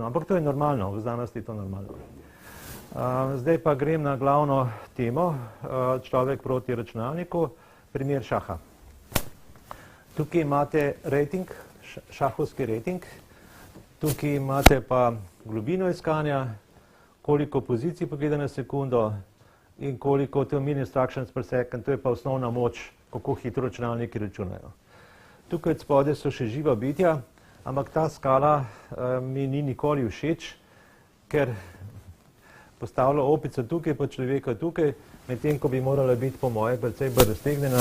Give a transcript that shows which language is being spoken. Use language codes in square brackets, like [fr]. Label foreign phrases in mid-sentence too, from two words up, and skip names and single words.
[sl] Ampak to je normalno, v znanosti je to normalno. Zdaj pa grem na glavno temo, človek proti računalniku, primer šaha. Tukaj imate rating, šahovski rating, tukaj imate pa globino iskanja, koliko pozicij pogleda na sekundo in koliko [en] mean instructions per second, [sl] to je pa osnovna moč, kako hitro računalniki računajo. Tukaj spodaj so še živa bitja, ampak ta skala mi ni nikoli všeč, ker postavlja opico tukaj, pa človeka tukaj, medtem ko bi morala biti po moje precej bolj raztegnjena.